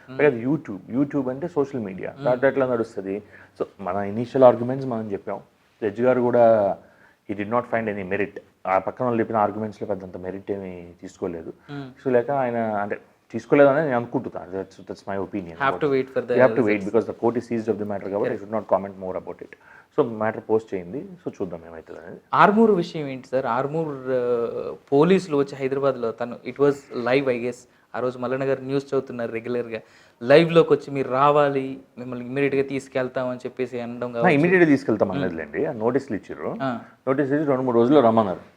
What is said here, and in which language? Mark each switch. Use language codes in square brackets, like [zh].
[te] అది యూట్యూబ్ అంటే social media, దాంట్లో ఎట్లా నడుస్తుంది? సో మన ఇనీషియల్ ఆర్గ్యుమెంట్స్ మనం చెప్పాం, జడ్జి గారు కూడా [en] he did not find any merit. [te] ఆ పక్కన వాళ్ళు చెప్పిన ఆర్గ్యుమెంట్స్లో పెద్దంత మెరిట్ ఏమి తీసుకోలేదు. సో లేక ఆయన అంటే తీసుకోలేదని నేను అనుకుంటున్నాను. [en] That's my opinion. You have to wait because the court is seized of the matter కాబట్టి I should not comment more about it. [te] So matter post చేయింది, so చూద్దాం ఏమవుతుంది అనేది. ఆర్మూర్ విషయం ఏంటి సార్? ఆర్మూర్ పోలీసులు వచ్చి హైదరాబాద్లో [en] it was live I guess, [te] ఆ రోజు మల్లన్న గారు న్యూస్ చదువుతున్నారు రెగ్యులర్గా, లైవ్లోకి వచ్చి మీరు రావాలి, మిమ్మల్ని ఇమీడియట్గా తీసుకెళ్తామని చెప్పేసి అనడం. ఇమీడియట్గా తీసుకెళ్తాం అన్నదిలేండి, నోటీసులు ఇచ్చారు. నోటీస్ ఇచ్చి 2-3 రోజుల్లో రమ్మన్నారు.